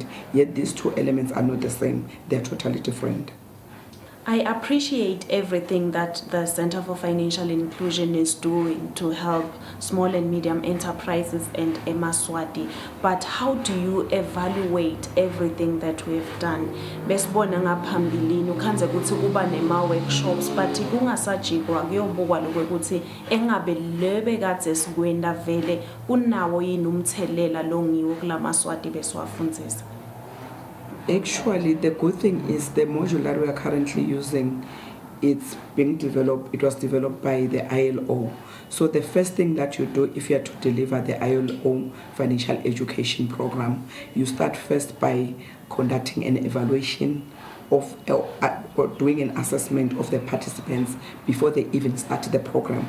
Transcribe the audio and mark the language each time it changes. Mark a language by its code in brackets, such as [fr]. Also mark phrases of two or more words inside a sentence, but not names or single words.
[en] Yet these two elements are not the same, they're totally different. I appreciate everything that the Center for Financial Inclusion is doing to help small and medium enterprises and Eswatini, but how do you evaluate everything that we've done? [ss] Besibona ngaphambilini ukhanze ukuthi kuba nema-workshops but kungasajikwa kuyobukwa lokho ukuthi engabe lebe kade sikwenda vele kunawo yini umthelela longiwo kulamaswati besiwafundzisa. [en] Actually, the good thing is the module that we are currently using, it was developed by the ILO. So the first thing that you do if you are to deliver the ILO financial education program, you start first by conducting an evaluation of or doing an assessment of the participants before they even start the program.